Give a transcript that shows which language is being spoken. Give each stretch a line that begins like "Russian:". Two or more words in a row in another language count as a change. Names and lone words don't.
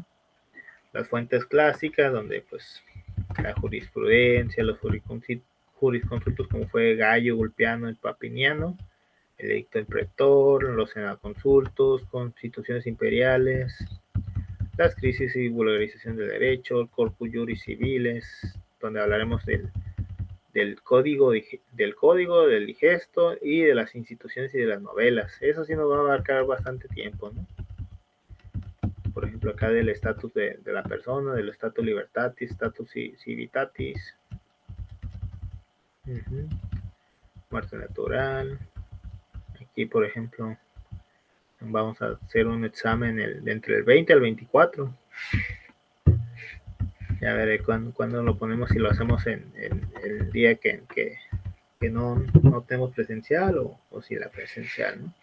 Spanish: Las fuentes clásicas, donde pues la jurisprudencia, los jurisconsultos como fue Gallo, Ulpiano, el Papiniano, el edicto del pretor, los senaconsultos, constituciones imperiales, las crisis y vulgarización del derecho, el
Latin: corpus juris civiles,
Spanish: donde hablaremos del código, del digesto y de las instituciones y de las novelas. Eso sí nos va a abarcar bastante tiempo, ¿no? Por ejemplo, acá del estatus de la persona, del
Latin: status libertatis, status civitatis,
Spanish: muerte natural. Aquí, por ejemplo, vamos a hacer un examen entre el 20 al 24. Ya veré cuándo lo ponemos, si lo hacemos en el día que no tenemos presencial o si la presencial, ¿no?